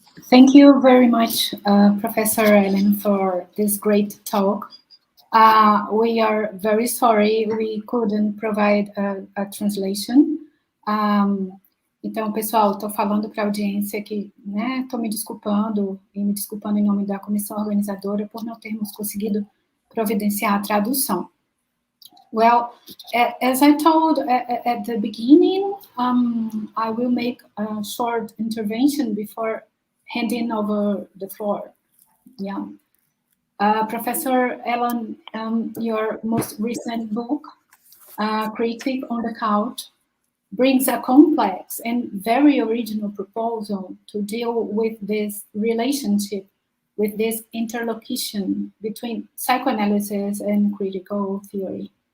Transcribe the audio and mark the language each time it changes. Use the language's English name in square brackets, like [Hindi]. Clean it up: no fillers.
[English] Thank you very much, Professor Ellen, for this great talk. We are very sorry we couldn't provide a translation. [Portuguese] Então, pessoal, estou falando para a audiência que, né, estou me desculpando em nome da comissão organizadora por não termos conseguido providenciar a tradução. [English] Well, as I told at the beginning, I will make a short intervention before handing over the floor. Yeah. Professor Ellen, your most recent book, Critique on the Couch, brings a complex and very original proposal to deal with this relationship, with this interlocution between psychoanalysis and critical theory.